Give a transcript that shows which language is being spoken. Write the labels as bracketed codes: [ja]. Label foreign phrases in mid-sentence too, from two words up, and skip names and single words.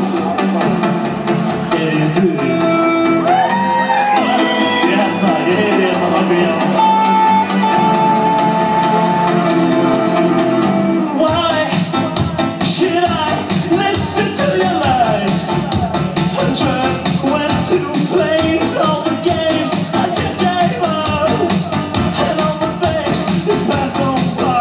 [is] Ég er í stuði. Ég held það, ég heyri hérna nokkuð já. [en] Why should I listen to your lies? Trust went to flames, all the games I just gave up. And all the things that passed on by.